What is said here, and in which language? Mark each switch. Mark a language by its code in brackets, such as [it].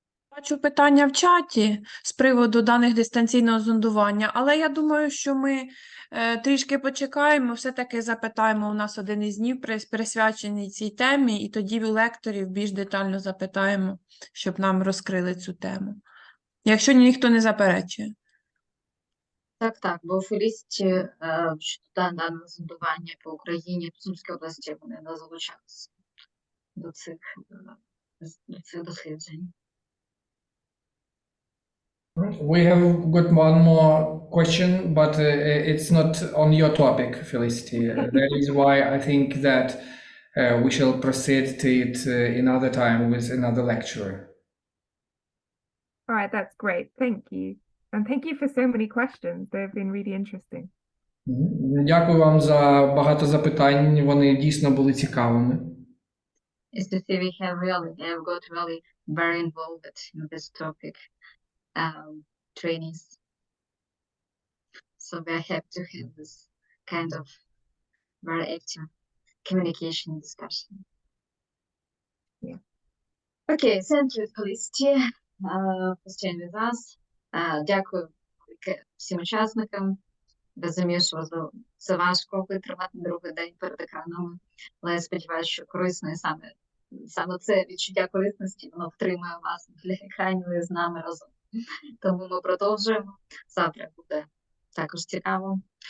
[uk] Бачу питання в чаті з приводу даних дистанційного зондування, але я думаю, що ми трішки почекаємо, все-таки запитаємо, у нас один із днів присвячений цій темі, і тоді у лекторів більш детально запитаємо, щоб нам розкрили цю тему. Якщо ніхто не заперечує. Так, бо в лісті щодо даного зондування по Україні, в Сумській області вони не залучалися до цих досліджень. [en] We have got one more question, but it's not on your topic, Felicity. That is why I think that we shall proceed to it another time with another lecturer. All right, that's great. Thank you. And thank you for so many questions. They've been really interesting. [uk] Дякую вам за багато запитань. Вони дійсно були цікавими. [en] As you see, we have got really very involved in this topic. Trainings. So we are happy to have this kind of very active communication discussion. Yeah. Okay, thank you, Felicity, for staying with us. [uk] Дякую всім учасникам. Розумію, що це важко витримати другий день перед екранами, але я сподіваюся, що корисно і саме це відчуття корисності, воно втримує вас для екранів і з нами разом. Тому ми продовжуємо. Завтра буде також цікаво.